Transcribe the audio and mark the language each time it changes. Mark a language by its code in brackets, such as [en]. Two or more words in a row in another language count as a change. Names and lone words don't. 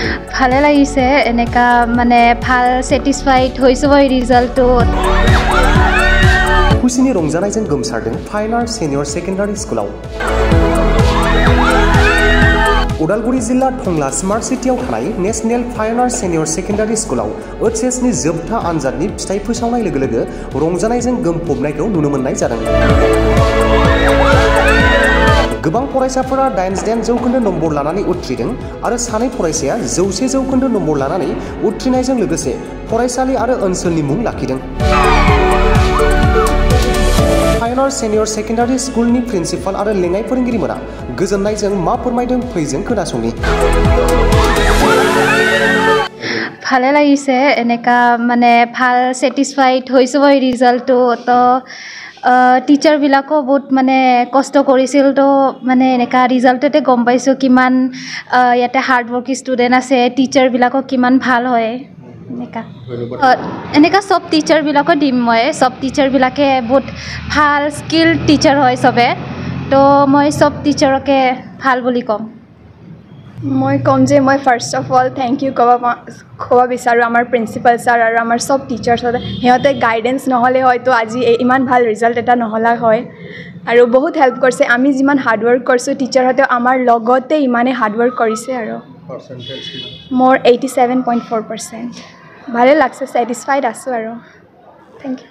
[as] ভালে লাগিছে এনেকা মানে ভাল স্যাটিসফাইড হইছো এই ৰিজাল্টটো [brx] खुसिनि रंजानायजों गोमसारदों फाइन आर्ट्स सेनियर सेकेन्डारि स्कुलाव उदालगुरि जिल्ला टंला स्मार्ट सिटियाव थानाय नेशनेल फाइन आर्ट्स सेनियर सेकेन्डारि स्कुलाव ओएचएसनि जोबथा आनजादनि फिथाइ फोसावनाय लोगो लोगो रंजानायजों गोमफबनायखौ नुनो मोननाय जादों गोबां फरायसाफोरा 89 जौखोन्दो नम्बर लानानै उथ्रिदों आरो सानै फरायसाया 100 जौखोन्दो नम्बर लानानै उथ्रिनायजों लोगोसे फरायसालि आरो ओनसोलनि मुं लाखिदों फाइन आर्ट्स सेनियर सेकेन्डारि स्कुलनि प्रिन्सिपाल आरो लेङाइ फोरोंगिरिफोरा गोजोननायजों मा फोरमायदों फैजों खोनासंनि [as] ভালে লাগিছে এনেকা মানে ভাল স্যাটিসফাইড হইছো এই ৰিজাল্টটো তো টিচাৰ বিলাকো বহুত মানে কষ্ট কৰিছিল তো মানে এনেকা ৰিজাল্টতে গম পাইছো কিমান ইয়াতে [en] hard working student [as] আছে টিচাৰ বিলাকো কিমান ভাল হয় এনেকা সব টিচাৰ বিলাকো দিম মই সব টিচাৰ বিলাকে বহুত ভাল [en] skill teacher [as] হয় সবে তো মই সব টিচাৰকে ভাল বুলি কম মই কম যে মই [en] first of all thank you [as] ক'ব বিচাৰোঁ আমাৰ প্ৰিন্সিপাল ছাৰ আৰু আমাৰ সব টিচাৰ্ছ সিহঁতে গাইডেন্স নহ'লে হয়তো আজি ইমান ভাল ৰিজাল্ট এটা নহ'লা হয় আৰু বহুত হেল্প কৰিছে আমি যিমান [en] hard work [as] কৰিছোঁ টিচাৰহঁতেও আমাৰ লগতে ইমানে [en] hard work [as] কৰিছে আৰু মোৰ 87.4% ভালে লাগছে স্যাটিসফাইড আছো আৰু [en] thank you